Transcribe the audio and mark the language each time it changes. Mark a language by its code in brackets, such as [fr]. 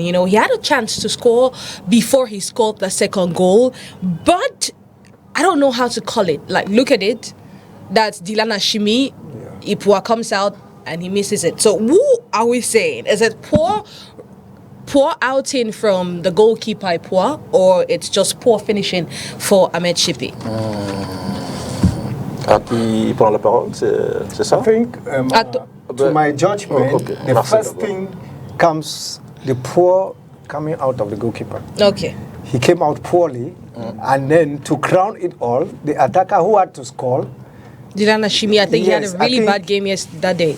[en] You know, he had a chance to score before he scored the second goal, but I don't know how to call it. Like, look at it. That's Dilana Shimi. Ipua comes out and he misses it. So who are we saying? Is it poor outing from the goalkeeper Ipua, or it's just poor finishing for Ahmed Shepe? [fr] À qui prend la parole, c'est ça? [en] I think, to my judgment, the first thing comes the poor coming out of the goalkeeper. Okay. He came out poorly, and then to crown it all, the attacker who had to score, Dilana Shimi, I think he had a really bad game that day.